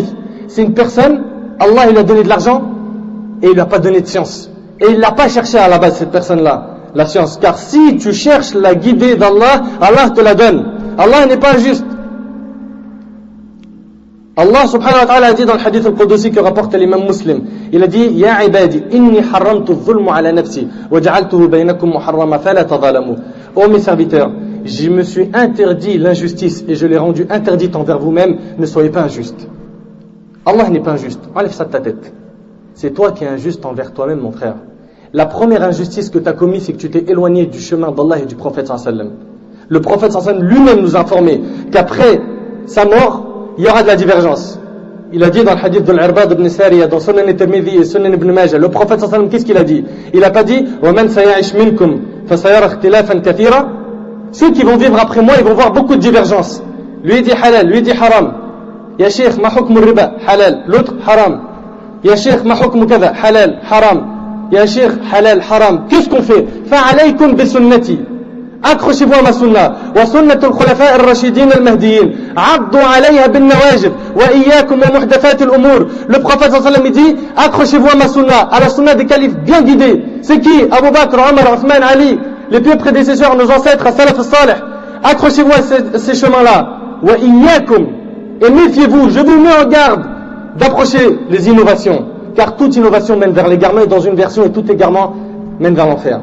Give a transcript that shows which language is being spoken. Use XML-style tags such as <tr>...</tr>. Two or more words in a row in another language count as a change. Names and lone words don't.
<fr>C'est une personne, Allah il a donné de l'argent et il lui a pas donné de science. Et il l'a pas cherché à la base cette personne-là, la science. Car si tu cherches la guidée d'Allah, Allah te la donne. Allah n'est pas injuste. Allah</fr> <ar>سبحانه وتعالى</ar> <fr>a dit dans le hadith al-Qudusi que rapporte l'imam Muslim, il a dit</fr> <ar>يا عبادي، إني حرمت الظلم على نفسي، وجعلته بينكم محرما فلا تظالموا.</ar> <fr>Ô mes serviteurs, je me suis interdit l'injustice et je l'ai rendue interdite envers vous-même, ne soyez pas injustes. Allah n'est pas injuste, enlève ça de ta tête. C'est toi qui es injuste envers toi-même, mon frère. La première injustice que tu as commise, c'est que tu t'es éloigné du chemin d'Allah et du prophète</fr> <ar>صلى الله عليه وسلم.</ar> <fr>Le prophète</fr> <ar>صلى الله عليه وسلم</ar> <fr>lui-même nous a informé qu'après sa mort, il y aura de la divergence. Il a dit dans le hadith de l'Irbad ibn Sariya, dans Sunan al-Tirmidhi et Sunan ibn Majah, le prophète</fr> <ar>صلى الله عليه وسلم,</ar> <fr>qu'est-ce qu'il a dit? Il n'a pas dit</fr> <ar>وَمَنْ سَيَعِشْ مِنْكُمْ فَسَيَرَ اخْتِلَافًا كَثِيرًا.</ar> <fr>Ceux qui vont vivre après moi, ils vont voir beaucoup de divergences. Lui dit halal, lui dit haram.</fr> <ar>يا شيخ، ما حكم الربا، حلال.</ar> <fr>L'autre, haram.</fr> <ar>يا شيخ، ما حكم كذا، حلال، حرام. يا شيخ، حلال، حرام.</ar> <fr>Qu'est-ce qu'on fait?</fr> <ar>فعليكم بسنتي.</ar> <fr>Accrochez-vous à ma sunna.</fr> <ar>وسنة الخلفاء الراشدين المهديين. عضوا عليها بالنواجذ. وإياكم ومحدثات الأمور.</ar> <fr>Le prophète</fr> <ar>صلى الله عليه وسلم</ar> <fr>dit, accrochez-vous à ma sunna, à la sunna des califes bien guidés. C'est qui? Abu Bakr, Omar, Othman, Ali, les pieux prédécesseurs, nos ancêtres,</fr> <ar>السلف الصالح.</ar> <fr>Accrochez-vous à ces chemins-là.</fr> <ar>وإياكم.</ar> <fr>Et méfiez-vous, je vous mets en garde d'approcher les innovations, car toute innovation mène vers l'égarement, et dans une version, et tout égarement mène vers l'enfer.</fr>